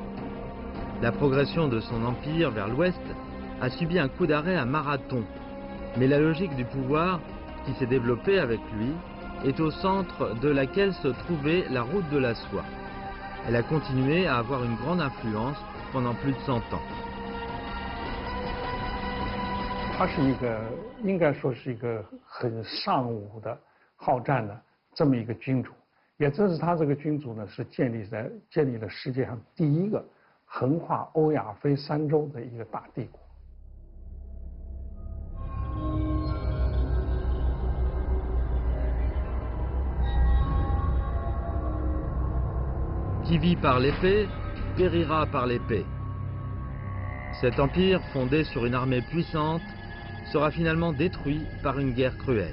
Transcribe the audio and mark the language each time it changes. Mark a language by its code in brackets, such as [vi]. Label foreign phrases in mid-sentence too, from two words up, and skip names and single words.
[fr] La progression de son empire vers l'ouest a subi un coup d'arrêt à Marathon, mais la logique du pouvoir qui s'est développée avec lui est au centre de laquelle se trouvait la route de la soie. Elle a continué à avoir une grande influence pendant plus de 100 ans. [zh] 他是一个应该说是一个很尚武的好战的这么一个君主，也正是他这个君主呢，是建立了世界上第一个横跨欧亚非三洲的一个大帝国。 [fr] Qui vit par l'épée, périra par l'épée. Cet empire, fondé sur une armée puissante, sera finalement détruit par une guerre cruelle.